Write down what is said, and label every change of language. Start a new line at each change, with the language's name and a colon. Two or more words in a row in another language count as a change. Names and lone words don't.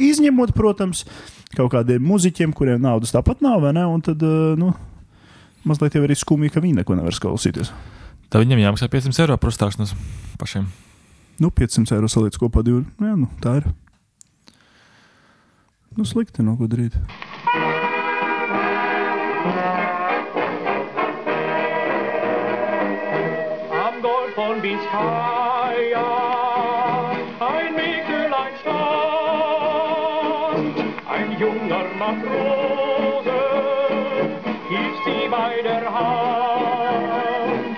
Latvian: Izņemot, protams, kaut kādiem muziķiem, kuriem naudas tāpat nav, vai ne, un tad, nu, mazliet jau arī skumīgi, ka viņi neko nevar klausīties. Tā viņam jāmaksā 500 eiro par uzstāšanos pašiem. Nu, 500 eiro saliec kopā 2. Jā, nu, tā ir. Nu, slikti nav ko darīt.
German: Am Golf von Biscaya ein Mägdlein stand, ein junger Matrose hielt sie bei der Hand.